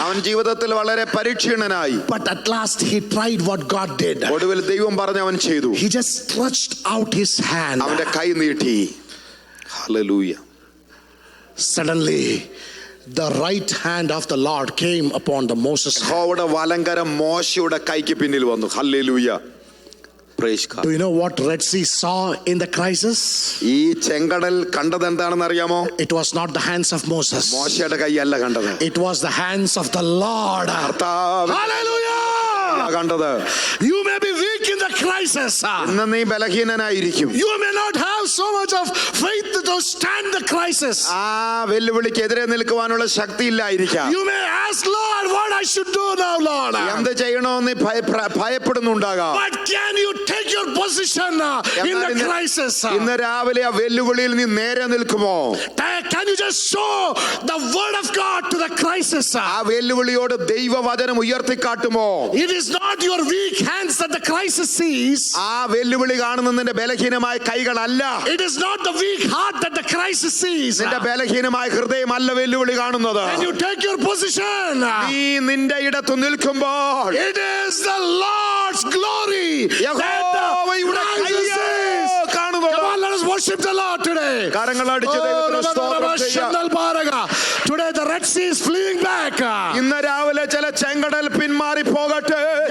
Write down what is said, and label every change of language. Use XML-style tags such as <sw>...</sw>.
<ml>അവൻ ജീവിതത്തിൽ വളരെ പരിക്ഷീണനായി.</ml> <en>But at last he tried what God did.</en> <ml>ഒടുവിൽ ദൈവം പറഞ്ഞ അവൻ ചെയ്തു.</ml> <en>He just stretched out his hand.</en> <ml>അവന്റെ കൈ നീട്ടി. Hallelujah.</ml> <en>Suddenly the right hand of the Lord came upon the Moses.</en> <ml>യഹോവയുടെ വലങ്കരം മോശയുടെ കൈക്ക് പിന്നിൽ വന്നു.</ml> <en>Hallelujah. Praise God. Do you know what Red Sea saw in the crisis?</en> <ml>ഈ ചെങ്കടൽ കണ്ടത് എന്താണെന്ന് അറിയാമോ?</ml> <en>It was not the hands of Moses.</en> <ml>മോശയുടെ കൈയല്ല കണ്ടത്.</ml> <en>It was the hands of the Lord.</en> <ml>കർത്താവ്</ml> <en>Hallelujah.</en> <ml>കണ്ടത്.</ml> <en>You may be weak in the crisis.</en> <ml>ഇന്ന് നീ ബലഹീനനായിരിക്കും.</ml> <en>You may not have so much of faith to stand the crisis.</en> <ml>ആ വെല്ലുവിളിക്ക് എതിരെ നിൽക്കുവാനുള്ള ശക്തി ഇല്ലായിരിക്കാം.</ml> <en>You may ask, Lord, what I should do now, Lord.</en> <ml>എന്ത് ചെയ്യണമെന്ന് ഭയപ്പെടുന്നുണ്ടാകാം.</ml> <en>But can you take your position in the crisis?</en> <ml>ഇന്ന് രാവിലെ ആ വെല്ലുവിളിയിൽ നീ നേരെ നിൽക്കുമോ?</ml> <en>Can you just show the word of God to the crisis?</en> <ml>ആ വെല്ലുവിളിയോട് ദൈവവചനം ഉയർത്തിക്കാട്ടുമോ?</ml> <en>It is not your weak hands that the crisis sees.</en> <ml>ആ വെല്ലുവിളി കാണുന്നതിന്റെ ബലഹീനമായ കൈകളല്ല.</ml> <en>It is not the weak heart that the crisis sees.</en> <ml>നിന്റെ ബലഹീനമായ ഹൃദയമല്ല വെല്ലുവിളി കാണുന്നത്.</ml> <en>When you take your position,</en> <ml>നീ നിന്റെ ഇടത്ത് നിൽക്കുമ്പോൾ</ml> <en>it is the Lord's glory</en> <ml>യഹോവയുടെ കയ്യ് കാണുന്നു.</ml> <en>Come on, let us worship the Lord today.</en> <ml>കരങ്ങളടിച്ച് ദൈവത്തിന് സ്തോത്രം ചെയ്യാം.</ml> <en>Today the Red Sea is fleeing back.</en> <ml>ഇന്ന് രാവിലെ ചില ചെങ്കടൽ പിന്മാറി പോകട്ടെ.</ml>